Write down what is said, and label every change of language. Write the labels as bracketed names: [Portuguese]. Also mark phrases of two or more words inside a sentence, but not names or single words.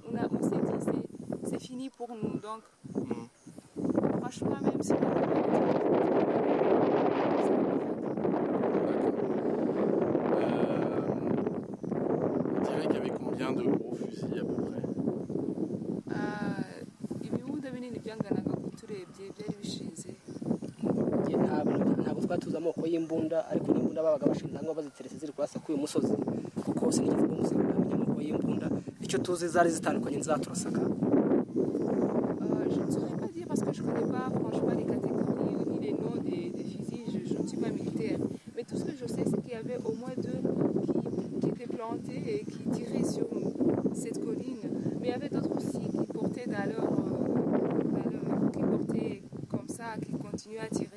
[French] On s'est dit, c'est fini pour nous. Donc, franchement, même si on on dirait qu'il y avait combien de gros fusils à peu près? [Kinyarwanda] ntabwo twari tuzi amoko y'imbunda ariko n'imbunda babaga bashinze ngo baziteretse ziri kurasa kuri uyu musozi kuko hose nigeze kumusaba kumenya amoko y'imbunda icyo tuzi zari zitandukanye n'izaturasaga. [French] Je ne saurais pas dire parce que je ne connais pas franchement les catégories ni les noms des fusils, je ne suis pas militaire. Mais tout ce que je sais, c'est qu'il y avait au moins deux qui étaient plantés et qui tiraient sur cette colline. Mais il y avait d'autres aussi qui portaient qui portaient comme ça, qui continuaient à tirer.